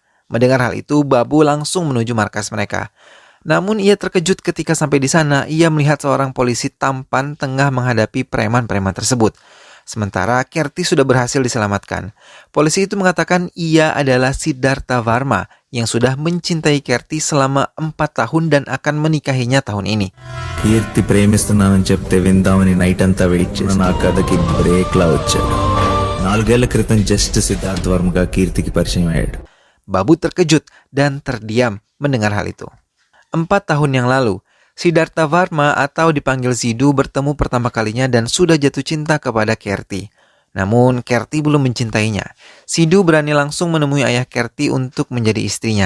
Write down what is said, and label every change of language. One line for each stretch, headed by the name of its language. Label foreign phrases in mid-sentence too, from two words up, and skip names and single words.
Indonesian: Mendengar hal itu, Babu langsung menuju markas mereka. Namun ia terkejut ketika sampai di sana, ia melihat seorang polisi tampan tengah menghadapi preman-preman tersebut. Sementara Kerti sudah berhasil diselamatkan. Polisi itu mengatakan ia adalah Siddhartha Varma yang sudah mencintai Kerti selama 4 tahun dan akan menikahinya tahun ini.
Telugu: కీర్తి ప్రేమిస్తున్నానని చెప్తే విందామని నైట్ అంతా వెయిట్ చేసి నా కథకి బ్రేక్ లా వచ్చాడు 4 ఏళ్ల క్రితం జస్ట్ సిద్ధార్థ వర్మగా కీర్తికి పరిచయం అయ్యాడు.
Indonesian: Babu terkejut dan terdiam mendengar hal itu. 4 tahun yang lalu, Siddhartha Varma atau dipanggil Sidhu bertemu pertama kalinya dan sudah jatuh cinta kepada Kerti. Namun Kerti belum mencintainya. Sidhu berani langsung menemui ayah Kerti untuk menjadi istrinya.